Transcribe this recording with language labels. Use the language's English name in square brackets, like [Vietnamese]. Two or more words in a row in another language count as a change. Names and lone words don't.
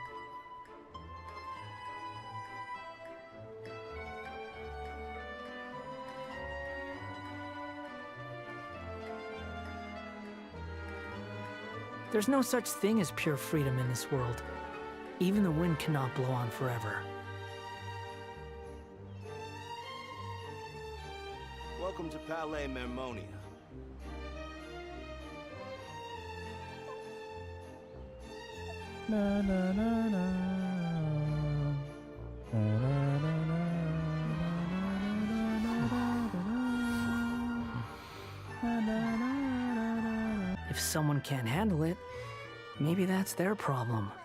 [English] There's no such thing as pure freedom in this world. Even the wind cannot blow on forever. Welcome to Palais Mermonia. Na na na na. Na na na na. If someone can't handle it, maybe that's their problem.